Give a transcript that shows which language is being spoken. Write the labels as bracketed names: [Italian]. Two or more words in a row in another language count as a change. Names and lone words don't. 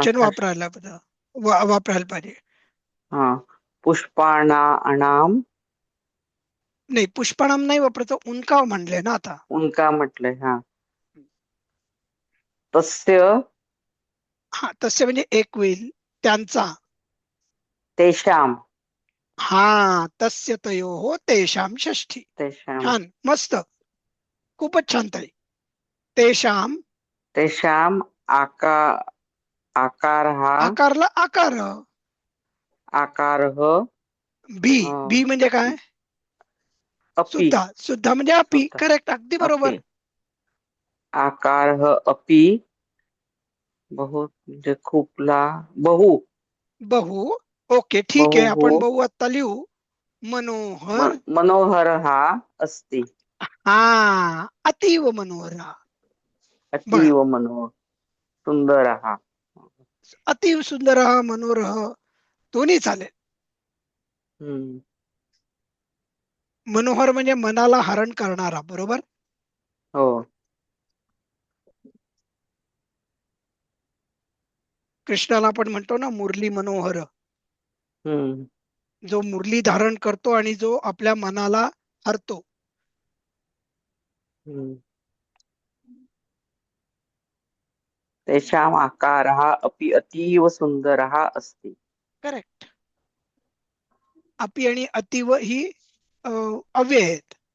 [Marathi] वचन वापरायला पाहिजे. हा पुष्पाणाम नाही, पुष्पणाम नाही वापरायचं, उनका म्हणले ना आता. उनका म्हटलंय. हा तस्य हा, तसे म्हणजे एक होईल, त्यांचा. तेषाम [Sanskrit] हा, तस्य तयोः तेषाम षष्ठी. [Marathi] तेषाम छान, मस्त, खूपच छान ताई. तेषाम, तेषाम आकार हा आकारला आकार. आकार बी, बी म्हणजे काय, अपि सुद्धा, सुद्धा म्हणजे अपी. सुद्धा करेक्ट, अगदी बरोबर. अपि आकार अपि बहुत म्हणजे खूपला बहु बहु, ओके ठीक आहे, बहु आपण बहु आता लिहू. मनोहर, मनोहर हा अस्ति. हा, अतीव मनोहर. बघा, अतीव मनोहर सुंदर हा. अतीव सुंदर, मनोहर दोन्ही चालेल. मनोहर म्हणजे मनाला हरण करणारा, बरोबर. हो कृष्णाला आपण म्हणतो ना मुरली मनोहर, हम्म जो मुरली धारण करतो आणि जो आपल्या मनाला हरतो. [Sanskrit] तेषाम आकारः अपि अतीव सुंदरः अस्ति. [Marathi] करेक्ट. अपि आणि अतीव ही अव्यय आहेत.